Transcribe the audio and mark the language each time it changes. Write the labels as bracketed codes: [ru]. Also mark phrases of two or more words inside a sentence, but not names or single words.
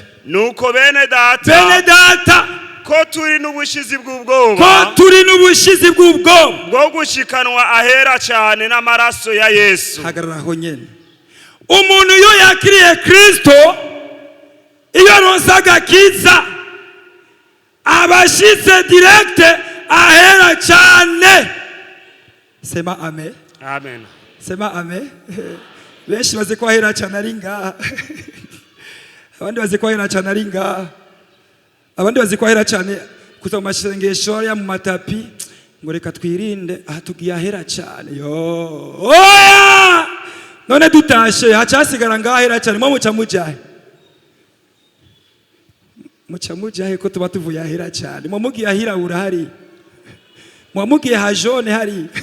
[rn] nuko bene data ko turi n'ubushizi bw'ubwoba bwo gushikanwa ahera cyane n'amaraso ya Yesu. Hagararaho nyene. Umuntu yo yakiriye Kristo, iyo aronsaga kiza abashitse direct ahera cyane. [sw] Sema amen. [rn] Amen. [sw] Sema amen. [rn] Benshi baze ko ahera cyane ari ngaha. Abandi baze ko ahera cyane ari ngaha. Abandi bazi ko ahera cyane kuza mu mashengesho ya mu matapi, ngo reka twirinde aha tugiye ahera cyane. Yo oya, none dutashe hacasigara ngaha ahera cyane, mwo muca mujahe ko tuba tuvuye ahera cyane, mwo mugiye ahirabura hari, mwo mugiye hajone hari.